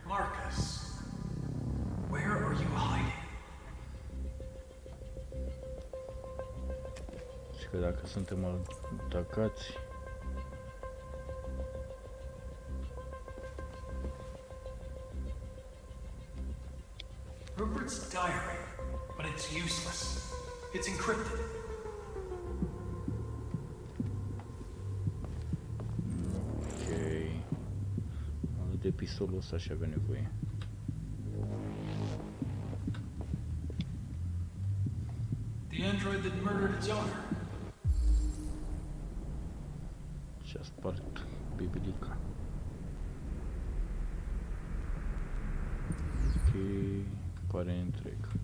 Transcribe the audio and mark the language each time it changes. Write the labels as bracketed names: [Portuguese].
[English] Marcus, where are you hiding? [Romanian] Și că dacă suntem atacați, [English] Rupert's diary, but it's useless. It's encrypted. ok. [Romanian] De pistolul ăsta și avea nevoie. [English] The android that murdered its owner. [Romanian] Și-a spart bibilica. Ok, pare întreg.